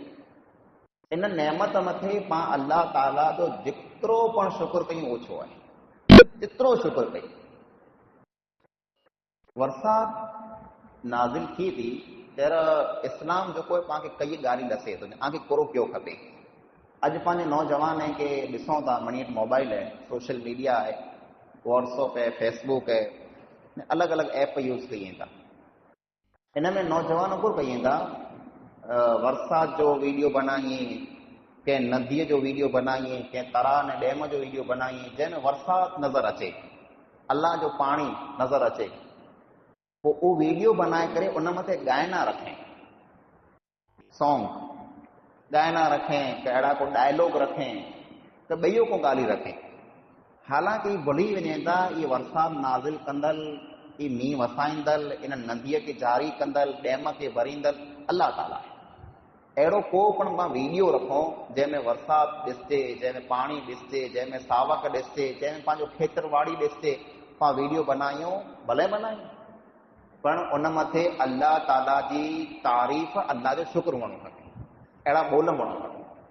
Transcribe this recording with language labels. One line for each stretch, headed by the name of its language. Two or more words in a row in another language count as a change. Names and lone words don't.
Sindhi: इन नेमत मथे पाण अल्लाह ताला जो जेतिरो पण शुक्र कयूं ओछो आहे, जेतिरो शुक्र कयूं। वरसात नाज़िल थी थी तर इस्लाम जेको आहे पाण खे कई ॻाल्हियूं ॾसे थो, तव्हांखे कहिड़ो पियो खपे। अॼु पंहिंजे नौजवान खे ॾिसूं था, मनी वटि मोबाइल है,
English: social media
Sindhi: है, व्हाट्सअप है, फेसबुक है, अलॻि अलॻि
English: app use
Sindhi: कयूं था। इन में नौजवान को कयूं था वरसात जो वीडियो बनाइए, कंहिं नदीअ जो वीडियो बनाइए, कंहिं तरा ने डैम जो वीडियो बनाइए, जंहिंमें वरसात नज़र अचे। अल्लाह जो पाणी नज़र अचे, पोइ उहो वीडियो बनाए करे उन मथे ॻाइना रखें, सॉन्ग ॻाइना रखें, कहिड़ा को डायलॉग रखें, त ॿियो को ॻाल्हि रखें। हालांकि भुली वञे था इहे वरसाद नाज़िल कंदल, ई मींहुं वसाईंदल, इन नदीअ खे जारी कंदल, डैम खे भरींदल अल्लाह ताला आहे। अहिड़ो को पण मां वीडियो रखूं जंहिंमें वरसाद ॾिसजे, जंहिंमें पाणी ॾिसजे, जंहिंमें सावक ॾिसजे, जंहिंमें पंहिंजो खेतरवाड़ी ॾिसजे, पाण वीडियो बनायूं, भले बनायूं, पर उन मथे अल्लाह ताला जी तारीफ़, अल्लाह जो शुक्र हुअणु खपे, अहिड़ा ॿोल हुअणु खपे।